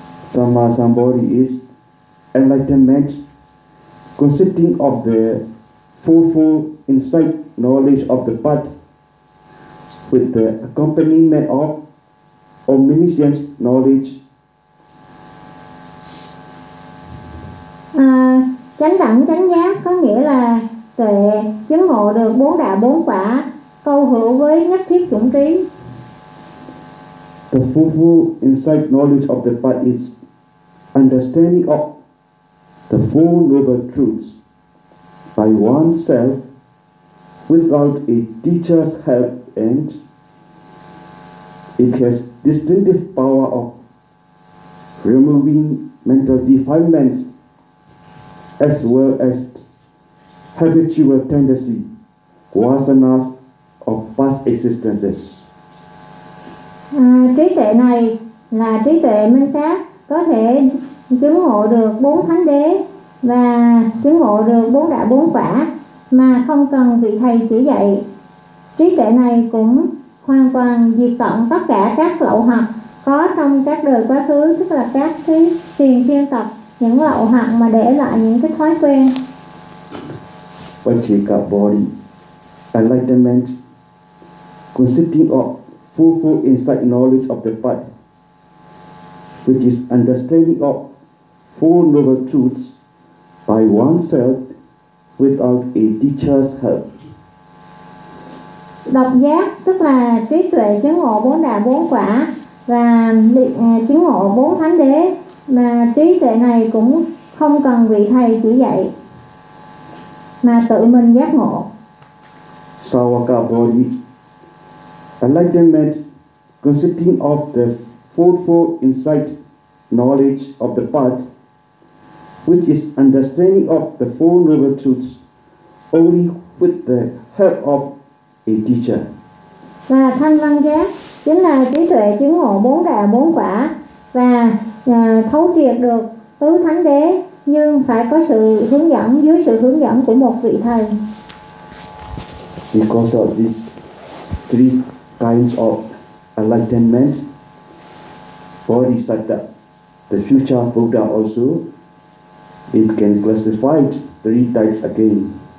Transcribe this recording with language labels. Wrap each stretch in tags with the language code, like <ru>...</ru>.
<en>Sammasambodhi is enlightenment consisting of the fourfold insight knowledge of the path, with the accompaniment of omniscience knowledge.</en> <vi>Chánh đẳng chánh giác có nghĩa là tuệ chứng ngộ được bốn đạo bốn quả, câu hữu với nhất thiết chủng trí.</vi> <en>The fourfold insight knowledge of the path is understanding of the four noble truths by oneself without a teacher's help, and it has distinctive power of removing mental defilements as well as habitual tendency, vasanas of past existences.</en> <vi>Trí tuệ này là trí tuệ minh sát, có thể chứng ngộ được bốn thánh đế và chứng ngộ được bốn đạo bốn quả mà không cần vị thầy chỉ dạy. Trí tuệ này cũng hoàn toàn diệt tận tất cả các lậu hoặc có trong các đời quá khứ, tức là các cái tiền thiên tập, những lậu hoặc mà để lại những cái thói quen.</vi> <en>Paccheka Bodhi, enlightenment consisting of fourfold insight knowledge of the path, which is understanding of four noble truths by oneself without a teacher's help.</en> <vi>Độc giác tức là trí tuệ chứng ngộ bốn đà bốn quả và chứng ngộ bốn thánh đế, mà trí tuệ này cũng không cần vị thầy chỉ dạy mà tự mình giác ngộ.</vi> <en>Savaka Bodhi, enlightenment consisting of the fourfold insight knowledge of the path, which is understanding of the Four Noble Truths only with the help of a teacher.</en> <vi>Và thanh văn giác chính là trí tuệ chứng ngộ bốn đà bốn quả và thấu triệt được tứ thánh đế nhưng phải có sự hướng dẫn dưới sự hướng dẫn của một vị thầy.</vi> <en>Because of these three kinds of enlightenment, Bodhisattva, the future Buddha also, it can classify three types again.</en>